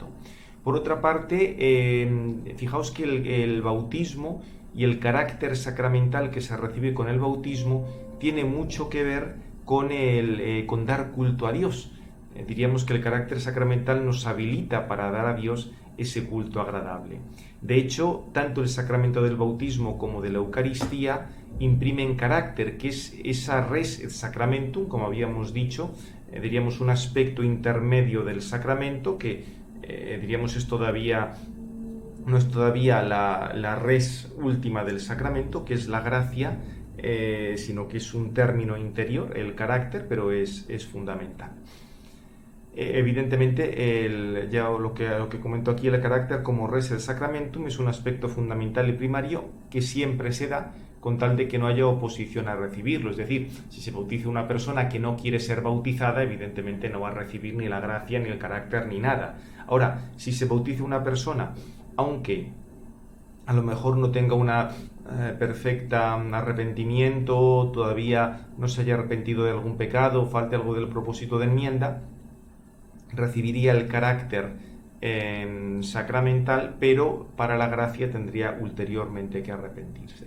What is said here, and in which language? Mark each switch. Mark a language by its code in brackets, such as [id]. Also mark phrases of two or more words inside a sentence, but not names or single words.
[es] Por otra parte, fijaos que el bautismo y el carácter sacramental que se recibe con el bautismo tiene mucho que ver con dar culto a Dios. Diríamos que el carácter sacramental nos habilita para dar a Dios ese culto agradable. De hecho, tanto el sacramento del bautismo como de la Eucaristía imprimen carácter, que es esa [la] res et sacramentum, [es] como habíamos dicho, diríamos un aspecto intermedio del sacramento que diríamos no es todavía la res última del sacramento, que es la gracia, sino que es un término interior, el carácter, pero es fundamental. Evidentemente, ya lo que comento aquí, el carácter como [la] res et sacramentum [es] es un aspecto fundamental y primario que siempre se da con tal de que no haya oposición a recibirlo. Es decir, si se bautiza una persona que no quiere ser bautizada, evidentemente no va a recibir ni la gracia, ni el carácter, ni nada. Ahora, si se bautiza una persona, aunque a lo mejor no tenga una perfecta arrepentimiento, todavía no se haya arrepentido de algún pecado, falte algo del propósito de enmienda, recibiría el carácter sacramental, pero para la gracia tendría ulteriormente que arrepentirse.